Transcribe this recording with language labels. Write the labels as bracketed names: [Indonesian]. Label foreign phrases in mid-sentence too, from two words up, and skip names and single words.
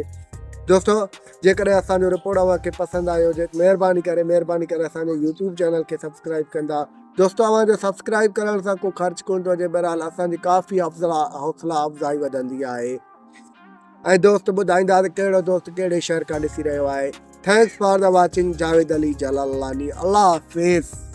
[Sindhi] दोस्तों जेकॾहिं असांजो रिपोर्ट अव्हांखे पसंदि आयो हुजे महिरबानी करे असांजे यूट्यूब चैनल खे सब्सक्राइब कंदा। दोस्तों अव्हांजो सब्सक्राइब करण सां को ख़र्चु कोन थो अचे। बहरहाल असांजी काफ़ी हौसला अफ़ज़ाई वधंदी आहे। ऐं दोस्त ॿुधाईंदा त कहिड़ो दोस्त कहिड़े शहर खां ॾिसी रहियो आहे। [English] thanks for the watching. जावेद अली जलालानी। [Sindhi] अल्लाह हाफ़िज़।